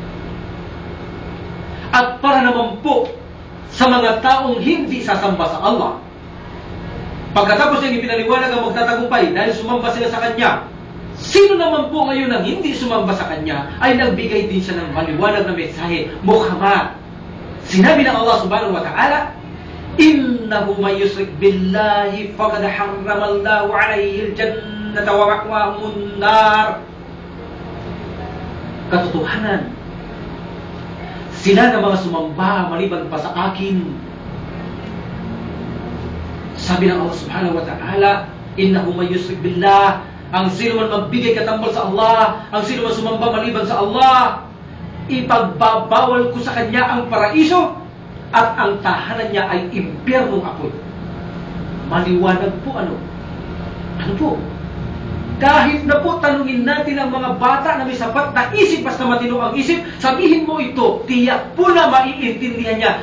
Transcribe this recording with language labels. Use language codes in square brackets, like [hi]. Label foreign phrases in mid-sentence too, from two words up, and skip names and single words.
[tl] At para naman po sa mga taong hindi sasamba sa Allah, pagkatapos niyang ipinaliwanag ang magtatagumpay dahil sumamba sila sa Kanya, sino naman po ngayon ang hindi sumamba sa Kanya ay nagbigay din siya ng maliwanag na mensahe, Muhammad. Sinabi ng [ar] Allah سبحانه وتعالى إنه من يشرك بالله فقد حرم الله عليه الجنة ومأواه النار. [tl] Katotohanan, sila na mga sumamba maliban pa sa akin. Sabi ng [ar] Allah سبحانه وتعالى إنه من يشرك بالله, [tl] ang sino man magbigay katambal sa Allah, ang sino man sumamba maliban sa Allah, ipagbabawal ko sa kanya ang paraiso at ang tahanan niya ay impyernong apoy. Maliwanag po ano? Ano po? Kahit na po tanungin natin ang mga bata na may sapat na isip, basta matino ang isip, sabihin mo ito, tiyak po na maiintindihan niya.